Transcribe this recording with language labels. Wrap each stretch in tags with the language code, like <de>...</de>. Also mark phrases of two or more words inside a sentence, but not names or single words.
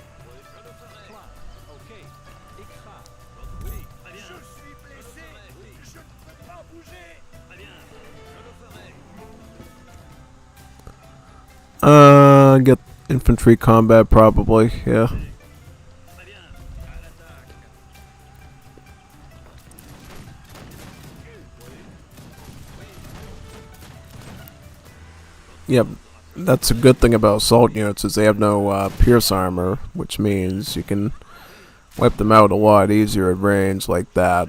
<nl>Klaar, oké. Ik ga.</nl> <fr>Je suis blessé. Je ne peux pas bouger.</fr> <en>Get infantry combat probably. Yeah. Yep, that's a good thing about assault units is they have no pierce armor, which means you can wipe them out a lot easier at range like that.</en>